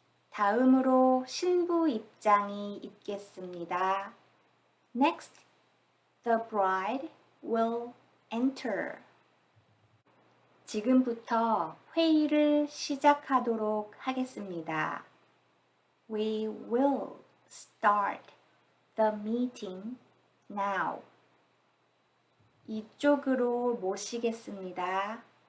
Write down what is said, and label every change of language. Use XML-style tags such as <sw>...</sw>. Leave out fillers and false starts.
<ko>다음으로 신부 입장이 있겠습니다.</ko> <en>Next, the bride will enter.</en> <ko>지금부터 회의를 시작하도록 하겠습니다.</ko> <en>We will start the meeting now.</en> <ko>이쪽으로 모시겠습니다.</ko>